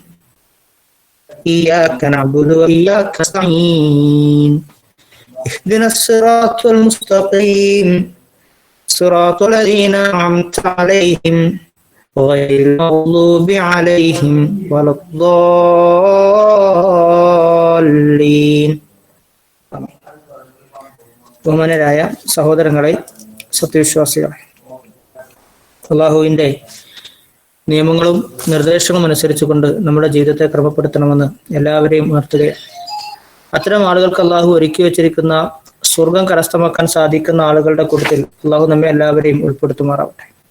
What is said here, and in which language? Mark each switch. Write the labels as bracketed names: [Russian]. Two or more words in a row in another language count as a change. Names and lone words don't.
[Arabic] إياك نعبد وإياك نستعين اهدنا الصراط المستقيم صراط الذين أنعمت عليهم غير المغضوب عليهم ولا الضالين. [Malayalam] ബഹുമാനരായ സഹോദരങ്ങളെ, സത്യവിശ്വാസികളെ, അള്ളാഹുവിൻ്റെ നിയമങ്ങളും നിർദ്ദേശങ്ങളും അനുസരിച്ചുകൊണ്ട് നമ്മുടെ ജീവിതത്തെ ക്രമപ്പെടുത്തണമെന്ന് എല്ലാവരെയും ഉണർത്തുകയാണ്. അത്തരം ആളുകൾക്ക് അള്ളാഹു ഒരുക്കി വെച്ചിരിക്കുന്ന സ്വർഗം കരസ്ഥമാക്കാൻ സാധിക്കുന്ന ആളുകളുടെ കൂട്ടത്തിൽ അള്ളാഹു നമ്മെ എല്ലാവരെയും ഉൾപ്പെടുത്തുമാറാവട്ടെ.